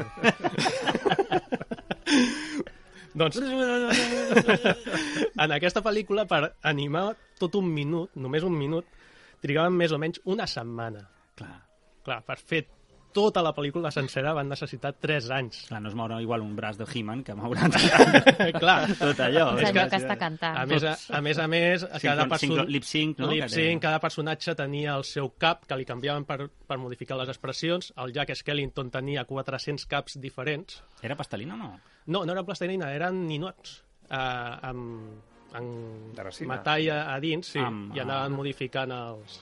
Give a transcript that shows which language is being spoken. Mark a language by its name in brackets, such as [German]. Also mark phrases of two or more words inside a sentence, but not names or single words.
[Catalan] Doncs, en aquesta pel·lícula, per animar tot un minut, només un minut, trigaven més o menys una setmana. Clar, per fer tota la pel·lícula sencera van necessitar 3 anys. Clar, no es mourà igual un braç de He-Man que mourà Clar, tot allò. És allò que està cantant. a més, cada lip-sync, no? lip-sync, cada personatge tenia el seu cap, que li canviaven per modificar les expressions. El Jack Skellington tenia 400 caps diferents. Era pastelina o no? No era plastilina, eren ninots. Amb De resina. metall a dins, sí, Amb- i anaven modificant els